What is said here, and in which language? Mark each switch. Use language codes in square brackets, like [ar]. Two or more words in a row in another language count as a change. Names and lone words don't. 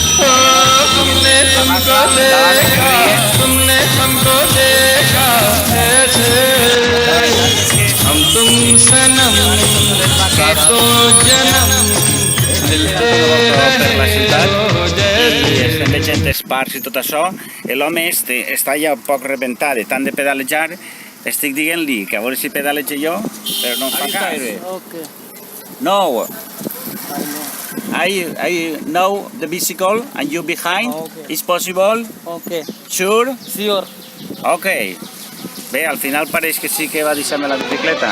[ca] Per la ciutat i estem veient els parcs i tot això. L'home està ja un poc rebentat de tant de pedalejar. Estic dient-li que a veure si pedalejo jo, però no em fa cas. No. [en] I know the bicycle and you behind. Okay. Is possible? Okay. Sure? Sure. Ok. [ca] Bé, al final pareix que sí que va deixar-me la bicicleta.